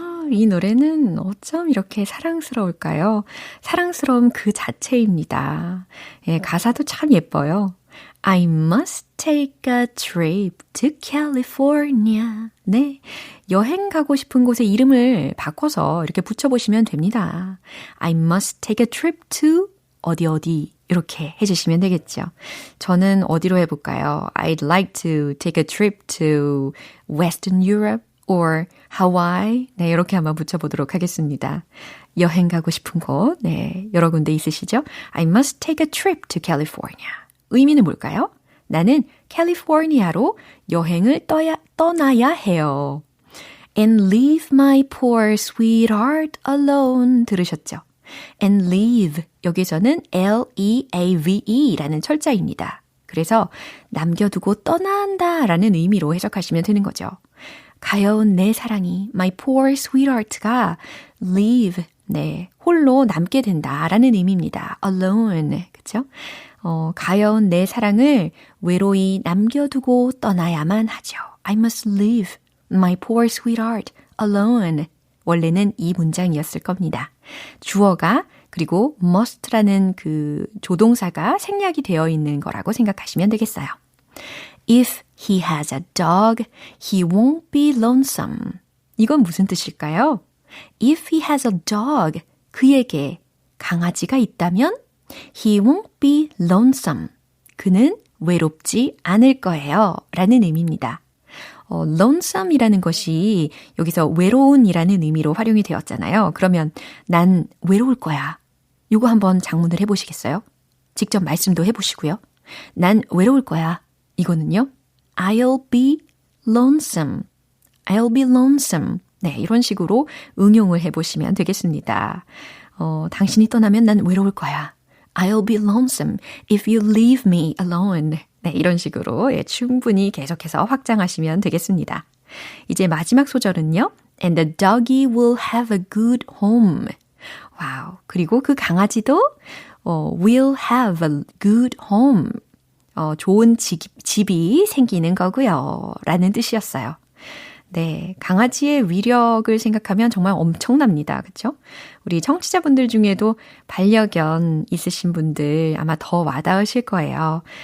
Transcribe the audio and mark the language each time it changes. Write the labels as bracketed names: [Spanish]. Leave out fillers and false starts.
[Korean] 이 노래는 어쩜 이렇게 사랑스러울까요? 사랑스러움 그 자체입니다. 예, 가사도 참 예뻐요. [English] I must take a trip to California. [Korean] 네, 여행 가고 싶은 곳의 이름을 바꿔서 이렇게 붙여보시면 됩니다. [English] I must take a trip to [Korean] 어디 이렇게 해주시면 되겠죠. 저는 어디로 해볼까요? [English] I'd like to take a trip to Western Europe or Hawaii. [Korean] 네, 이렇게 한번 붙여보도록 하겠습니다. 여행 가고 싶은 곳, 네, 여러 군데 있으시죠? [English] I must take a trip to California. [Korean] 의미는 뭘까요? 나는 캘리포니아로 여행을 떠나야 해요. [English] And leave my poor sweetheart alone. [Korean] 들으셨죠? [English] And leave, [Korean] 여기서는 L-E-A-V-E라는 철자입니다. 그래서 남겨두고 떠난다 라는 의미로 해석하시면 되는 거죠. 가여운 내 사랑이, [English] my poor sweetheart [Korean] 가 leave, 네, 홀로 남게 된다라는 의미입니다. [English] alone, [Korean] 그쵸? 가여운 내 사랑을 외로이 남겨두고 떠나야만 하죠. [English] I must leave my poor sweetheart alone. [Korean] 원래는 이 문장이었을 겁니다. 주어가 그리고 must라는 그 조동사가 생략이 되어 있는 거라고 생각하시면 되겠어요. [English] If he has a dog, he won't be lonesome. [Korean] 이건 무슨 뜻일까요? [English] If he has a dog, [Korean] 그에게 강아지가 있다면 [English] he won't be lonesome. [Korean] 그는 외롭지 않을 거예요. 라는 의미입니다. lonesome이라는 것이 여기서 외로운이라는 의미로 활용이 되었잖아요. 그러면 난 외로울 거야. 이거 한번 작문을 해보시겠어요? 직접 말씀도 해보시고요. 난 외로울 거야. 이거는요. [English] I'll be lonesome. I'll be lonesome. [Korean] 네, 이런 식으로 응용을 해보시면 되겠습니다. 당신이 떠나면 난 외로울 거야. [English] I'll be lonesome if you leave me alone. [Korean] 네, 이런 식으로 충분히 계속해서 확장하시면 되겠습니다. 이제 마지막 소절은요. [English] And the doggy will have a good home. [Korean] 와우. 그리고 그 강아지도 [English] will have a good home. [Korean] 좋은 집이 생기는 거고요. 라는 뜻이었어요. 네, 강아지의 위력을 생각하면 정말 엄청납니다. 그렇죠? 우리 청취자분들 중에도 반려견 있으신 분들 아마 더 와닿으실 거예요.